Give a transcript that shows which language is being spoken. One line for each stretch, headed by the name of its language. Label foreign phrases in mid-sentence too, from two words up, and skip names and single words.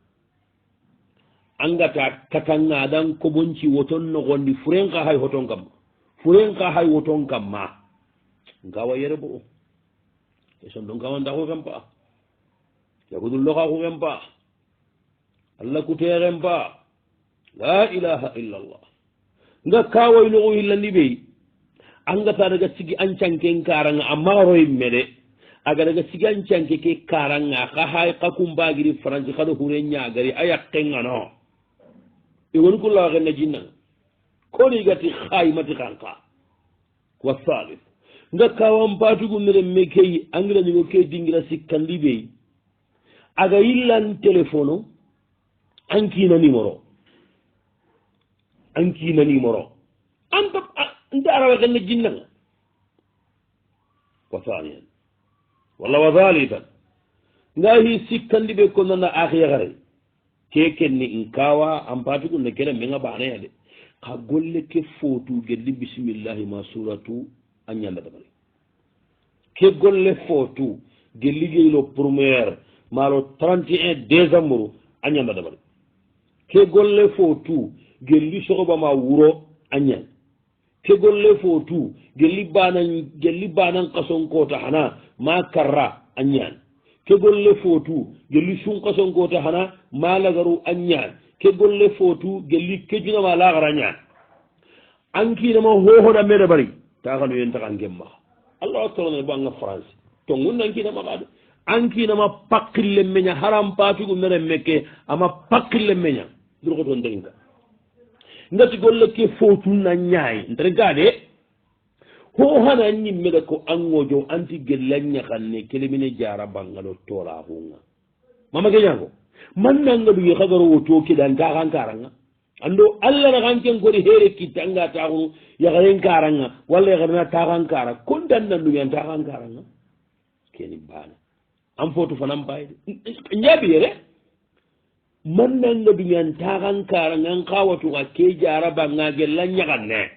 Soninke: angata katanga aɗan kobonci woton nogondi furenka hay hoton kamma nkawa yere bo e son ɗon kawanda kuken pa yahudulloka kuken pa allah kuteren pa
Arabic: لا إله إلا الله
Soninke: nga kawaynogo hillandi ɓey angata daga sigi ancanken karanga amma royimme de aga daga sigi ancanke ke karanga ka hay ka kumbagiri franci kaɗo hure ñagari a yakkengano e woni kullawaxenna jinnanga koni gati haymati kanka
Arabic: وثالث
Soninke: nga kawan patugu miren me keyi angirañigo ke dingira sikkandi ɓey aga yillan téléphone ankina numéro anta nte arawaxenna jinnanga
Arabic: وثانيا
Soninke: walla
Arabic: وثالثا
Soninke: nga hi sikkandi ɓe ko nana axyaxare kekenni in kawa an patugu ne kene menga baneya de xa golle ke fotu gelli bisimillahi ma suratu a ñanda dabari ke golle fotu gelli geylo premiére malo 31 décembre a ñanda dabari ke golle fotu gelli soxobama wuro a ñan ke golle fotu gelli banan kasonkota xana ma karra a ñan ke golle fotu gelli sunkasonkota xana ma lagaru a ñan ke golle fotu gelli kejunama laxara ñan ankinama hohoɗa mede bari taxano yen taxan kem maxa allah torone bo anga france tongun nankinama xaade ankinama paqille meña haram patugu mere mekke ama paqille meña durxoto nderinka ngati golle ke fotu na ñaay ntere gaade ho hana ñimmede ko angojo anti gella ñaxanne kelemine jara bangalo toraxunga mama geñango man nanga duge xagaro wo to keɗan taxan karanga ando allah naxan ken kodi here kitte anga taxunu yaxaren karanga walla yaxarena taxan kara kontan nanduge an taxan karanga keni bana an fotu fanan bayde ñabiyere man nanga duge an taxan karanga an xawatuxa ke jara banga gella ñaxanne